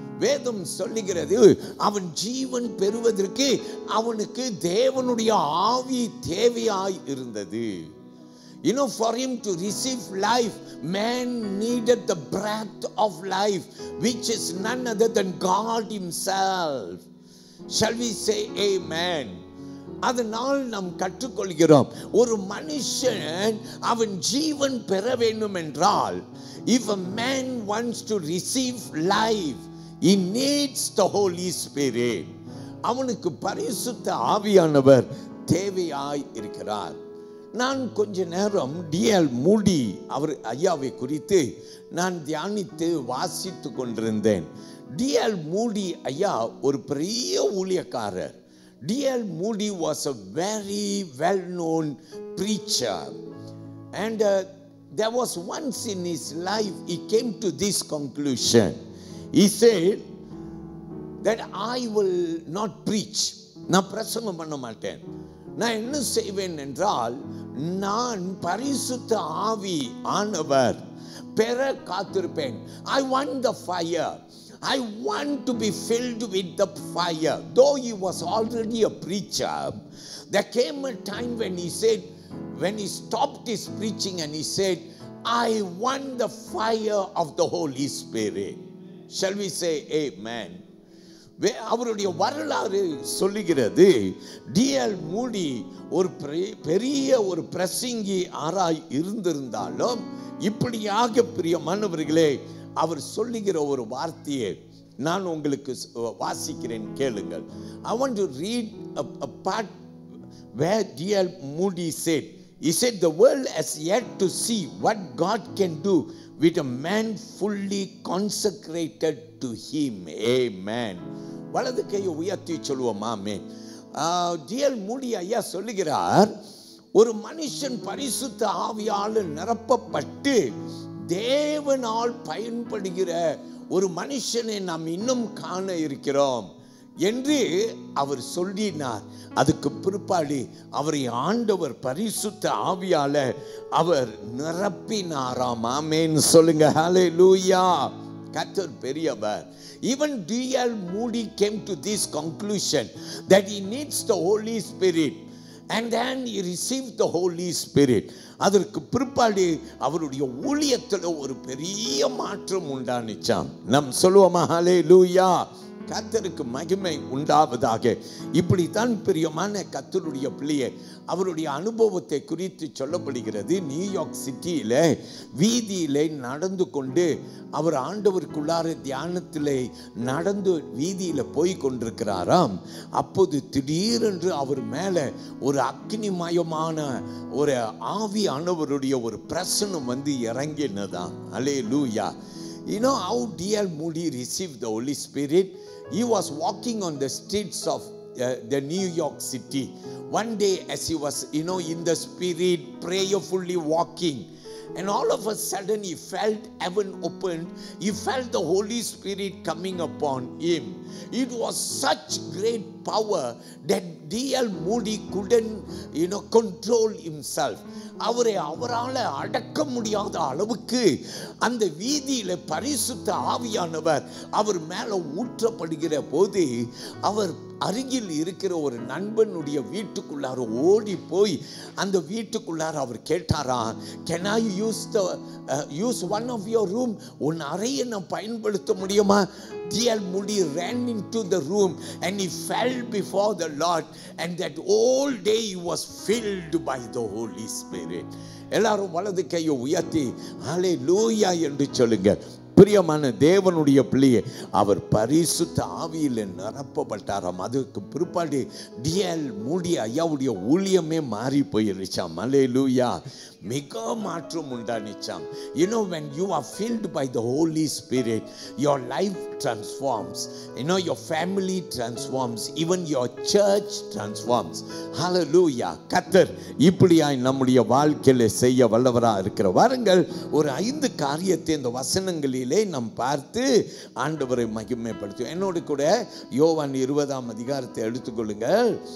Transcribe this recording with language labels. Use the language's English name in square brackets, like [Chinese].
[Tamil] வேதம் சொல்லுகிறது, அவன் ஜீவன் பெறுவதற்கு அவனுக்கு தேவனுடைய ஆவி தேவையாய் இருந்தது. [English] You know, for him to receive life, man needed the breath of life, which is none other than God Himself. Shall we say amen? [Tamil] அதனால் நாம் கற்றுக்கொள்கிறோம், ஒரு மனுஷன் அவன் ஜீவன் பெற வேண்டும் என்றால், [English] if a man wants to receive life, he needs the Holy Spirit. [Tamil] அவனுக்கு பரிசுத்த ஆவியானவர் தேவையாய் இருக்கிறார். நான் கொஞ்ச நேரம் டிஎல் மூடி அவர் ஐயாவை குறித்து நான் தியானித்து வாசித்து கொண்டிருந்தேன். டிஎல் மூடி ஐயா ஒரு பெரிய ஊழியக்காரர். D.L. [English] Moody was a very well-known preacher, and there was once in his life he came to this conclusion. He said, that I will not preach. [Tamil] நான் பிரசங்கம் பண்ண மாட்டேன். நான் என்ன செய்வேன் என்றால், நான் பரிசுத்த ஆவி ஆனவர் பெற காத்திருப்பேன். [English] I want the fire. I want to be filled with the fire. Though he was already a preacher, there came a time when he said, when he stopped his preaching and he said, I want the fire of the Holy Spirit. Shall we say amen? [Tamil] அவருடைய வரலாறு சொல்லுகிறது, D.L. மூடி ஒரு பெரிய ஒரு பிரசங்கி ஆராய் இருந்திருந்தாலும், இப்படியாக பிரியமானவர்களே, அவர் சொல்லுகிற ஒரு வார்த்தையை நான் உங்களுக்கு வாசிக்கிறேன், கேளுங்கள். [English] I want to read a part where D.L. Moody said, he said, the world has yet to see what God can do with a man fully consecrated to him. [Tamil] Amen. வலது கையை உயர்த்தி சொல்லுவோம், ஆமென். D.L. மூடி ஐயா சொல்லுகிறார், ஒரு மனுஷன் பரிசுத்த ஆவியால் நிரப்பப்பட்டு தேவனால் பயன்படுகிற ஒரு மனுஷனை நாம் இன்னும் காண இருக்கிறோம் என்று அவர் சொல்லினார். அதுக்கு பிற்பாடு அவரை ஆண்டவர் பரிசுத்த ஆவியால அவர் நிரப்பினாராம். ஆமென் சொல்லுங்க, ஹல்லேலூயா. கர்த்தர் பெரியவர். Even D.L. [English] Moody came to this conclusion that he needs the Holy Spirit. And then he received the Holy Spirit. [Tamil] அதற்கு பிற்பாடு அவருடைய ஊழியத்தில் ஒரு பெரிய மாற்றம் உண்டானிச்சாம். நாம் சொல்லுவோமா, ஹல்லேலூயா. கர்த்தருக்கு மகிமை உண்டாவதாக. இப்படித்தான் பிரியமான கர்த்தருடைய பிள்ளையே, அவருடைய அனுபவத்தை குறித்து சொல்லப்படுகிறது. நியூயார்க் சிட்டியில வீதியிலே நடந்து கொண்டு அவர் ஆண்டவருக்குள்ளார தியானத்திலே நடந்து வீதியில போய் கொண்டிருக்கிறாராம். அப்போது திடீரென்று அவர் மேல ஒரு அக்னிமயமான ஒரு ஆவியானவருடைய ஒரு பிரசன்னம் வந்து இறங்கினதாம். ஹல்லேலூயா. [English] You know how D.L. Moody received the Holy Spirit? He was walking on the streets of the New York City. One day as he was, in the spirit, prayerfully walking, and all of a sudden he felt heaven opened. He felt the Holy Spirit coming upon him. It was such great power that D.L. Moody couldn't, control himself. [Tamil] அவரால் அடக்க முடியாத அளவுக்கு அந்த வீதியில பரிசுத்த ஆவியானவர் அவர் மேல ஊற்றப்படுகிற போது அவர் அருகில் இருக்கிற ஒரு நண்பனுடைய வீட்டுக்குள்ளார ஓடி போய் அந்த வீட்டுக்குள்ளார அவர் கேட்டாரா, [English] can I use one of your room? [Tamil] உன் அறையை நான் பயன்படுத்த முடியுமா? D.L. [English] Moody ran into the room and he fell before the Lord, and that whole day he was filled by the Holy Spirit. [Tamil] எல்லாரும் வலது கையை உயர்த்தி ஹல்லேலூயா என்று சொல்லுங்க. பிரியமான தேவனுடைய பிள்ளையே, அவர் பரிசுத்த ஆவியில் நிரப்பப்பட்டாராம். அதுக்கு பிற்பாடு D.L. மூடி ஐயாவுடைய ஊழியமே மாறி போயிருச்சாம். ஹல்லேலூயா. மிக மாற்றம் உண்டானிச்சாம். [English] When you are filled by the Holy Spirit, your life transforms. Your family transforms. Even your church transforms. Hallelujah. [Tamil] கர்த்தர் இப்படியாய் நம்முடைய வாழ்க்கையில செய்ய வல்லவரா இருக்கிற. வாருங்கள், ஒரு 5 காரியத்தை இந்த வசனங்களிலே நாம் பார்த்து ஆண்டவரை மகிமைப்படுத்துவோம். என்னோடு கூட யோவான் 20ஆம் அதிகாரத்தை எடுத்துக்கொள்ளுங்கள்.